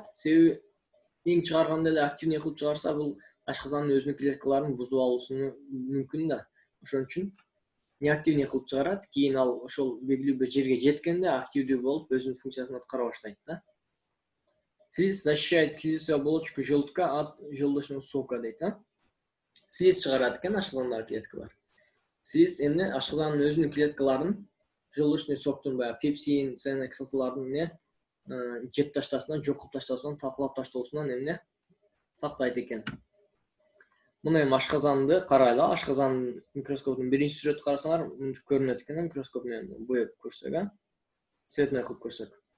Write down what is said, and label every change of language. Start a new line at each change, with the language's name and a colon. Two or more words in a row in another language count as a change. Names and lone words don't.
Kyrgyz: Себеби эң чыгарганда эле активный кылып чыгарса, бул ашказандын өзүнүн клеткаларын бузуп алуусу мүмкүн да. Ошон үчүн неактивный кылып чыгарат, кийин ал ошол белгилүү бир жерге жеткенде активдүү болуп өзүнүн функциясын аткара баштайт да.
Russian: Слиз защищает слизистую оболочку желудка от желудочного сока дейт.
Kyrgyz: Слиз чыгарат экен ашказандагы клеткалар. Слиз ашказандын өзүнүн клеткаларын
Russian: желудочный соктун
Kyrgyz: пепсин,
Russian: соляная кислоталардын
Kyrgyz: жеп ташташынан, жок кылып ташташынан, талкалап таштоосунан сактайт экен. Муну ашказанды карайлы, ашказандын микроскоптун биринчи сүрөтү карасаңар, мынтип көрүнөт экен, микроскоп менен боеп көрсөк, цветной кылып көрсөк.